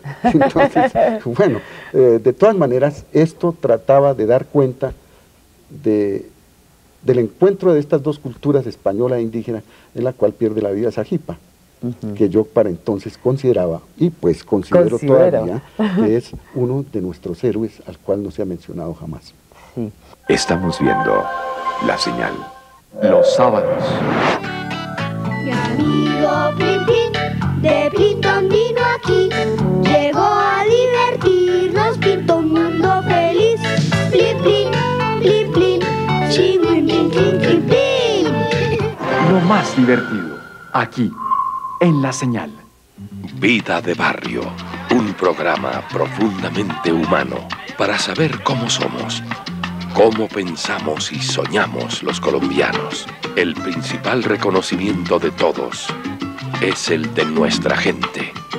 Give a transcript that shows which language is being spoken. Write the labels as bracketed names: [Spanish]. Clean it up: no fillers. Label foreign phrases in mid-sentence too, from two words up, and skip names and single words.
[Spanish] Entonces, bueno, de todas maneras, esto trataba de dar cuenta del encuentro de estas dos culturas, española e indígena, en la cual pierde la vida Sajipa, que yo para entonces consideraba, y pues considero todavía, que es uno de nuestros héroes al cual no se ha mencionado jamás. Sí. Estamos viendo La Señal, los sábados. Mi amigo Plintín, de Plinton vino aquí, llegó a divertirnos, pintó un mundo feliz. Plin, plin, plin, plin, chingüin, plin, plin, plin, plin. Lo más divertido, aquí, en La Señal. Vida de Barrio, un programa profundamente humano para saber cómo somos, cómo pensamos y soñamos los colombianos. El principal reconocimiento de todos es el de nuestra gente.